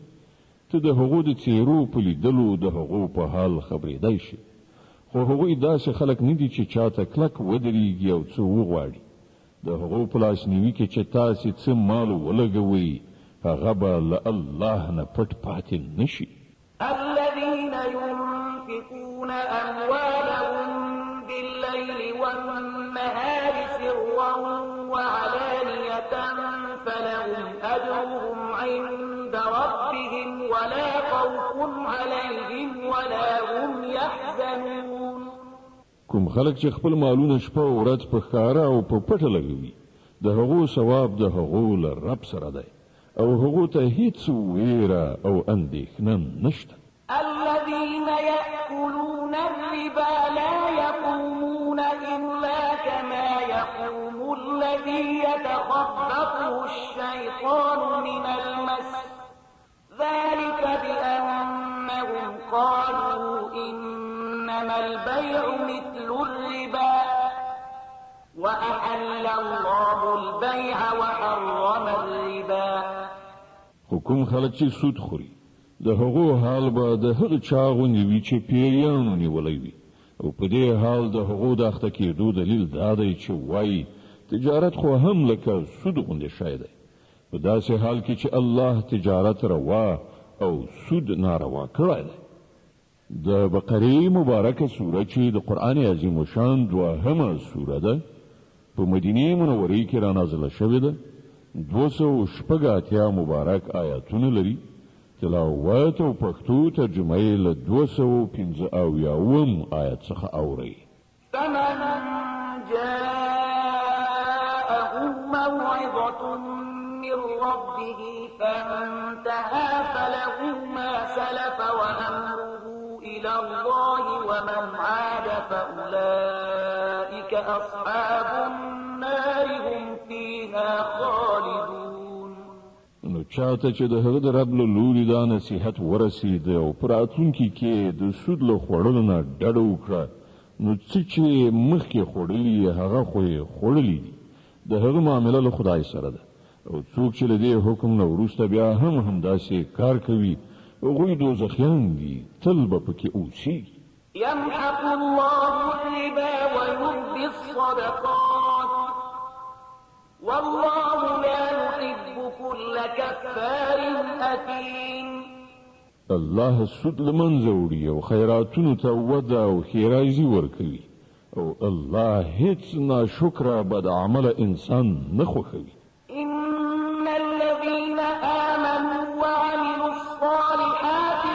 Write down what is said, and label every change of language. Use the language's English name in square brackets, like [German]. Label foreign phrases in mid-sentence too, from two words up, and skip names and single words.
[Pashto] ته د هغو د څېرو په لیدلو د هغو په حال خبرېدای شي، خو هغوی داسې خلک نه دي چې چاته کلک ودرېږي او څه وغواړي. د هغو په لاسنیوي کې چې تاسې څه مال ولګوئ هغه به له الله نه پټ پاتې نشي. [Arabic] الذين ينفقون أموالهم بالليل والنهار سرا وعلانية فلهم أجرهم عند ربهم ولا خوف عليهم ولا هم يحزنون. [Pashto] کوم خلک چې خپل مالونه شپه او ورځ په ښکاره او په پټه لګوي د هغو ثواب د هغو له رب سره دی او هغو ته هیڅ ویره او اندېښنه نشته. [Arabic] الذين يأكلون الربا لا يقومون إلا كما يقوم الذي يتخبطه الشيطان من المس ذلك بأنهم قالوا إنما البيع مثل الربا وأحل الله البيع وحرم الربا. [Pashto] حکم خلک چې سود خوري د هغو حال به د هغه چا غوندې وي چې پیریانو نیولی وي، او په دې حال د هغو د اخته کېدو دلیل دا دی چې وایي تجارت خو هم لکه سود غوندې شی دی، په داسې حال کې چې الله تجارت روا او سود ناروا کړی دی. د بقرې مبارکه سوره چې د قرآن عظیم الشان دوهمه سوره ده په مدینې منورې کې را نازله شوې ده. 280 مبارک آیاتونه لري. تلاوت او پښتو ترجمه یې له 215 آیت څخه اوري. [Arabic] فمن جاءه موعظة من ربه فانتهى فله ما سلف وأمره إلى الله ومن عاد فأولئك أصحاب النار هم فيها خالدون. [Pashto] نو چاته چې د هغه د رب له لوري دا نصیحت ورسید او په راتلونکي کې د سود له خوړلو نه ډډه وکړه، نو څه چې مخکې خوړلي هغه خو یې خوړلي دي، د هغه معامله له خدای سره ده. او څوک چې له دې حکم نه وروسته بیا هم همداسې کار کوي هغوی دوزخیان دي، تل به پکې اوسېږي. [Arabic] يمحق الله الربا ويربي الصدقات والله لا يحب كل كفار أثيم. [Pashto] الله سود لمنځه وړي او خیراتونو ته وده او ښېرازي ورکوي، او الله هیڅ ناشکره بد عمله انسان نه خوښوي. [Arabic] إن الذين آمنوا وعملوا الصالحات